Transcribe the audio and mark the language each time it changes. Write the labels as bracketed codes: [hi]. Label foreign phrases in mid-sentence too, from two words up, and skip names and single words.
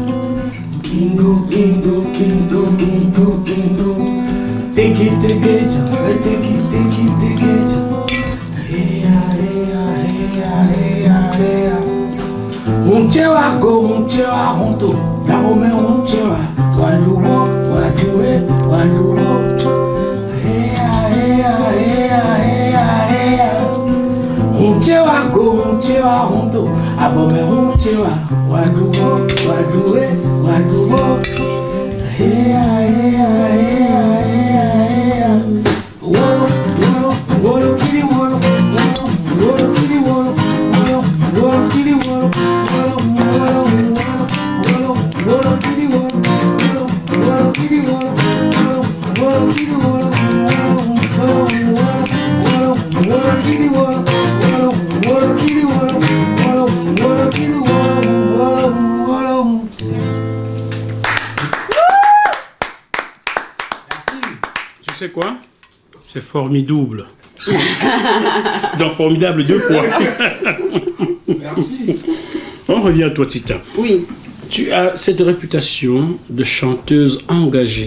[fr] Kingo kingo kingo kingo kingo. Tegi tegi jam, retegi tegi tegi jam. Heya heya heya heya heya. Unchewa go unchewa honto, darome unchewa. Waluwo waluwe waluwo. Heya heya heya heya heya. Unchewa go unchewa honto, abome unchewa. Waluwo waluwe waluwo. Heya heya heya heya heya. Wolo wolo wolo kiri wolo wolo wolo kiri wolo wolo wolo kiri wolo wolo wolo wolo wolo kiri wolo wolo wolo kiri wolo wolo wolo kiri wolo wolo wolo wolo kiri wolo wolo wolo kiri wolo wolo wolo kiri wolo wolo. Tu sais quoi? C'est formidable. Donc formidable 2 fois. Merci. On revient à toi, Tita. Oui. Tu as cette réputation de chanteuse engagée.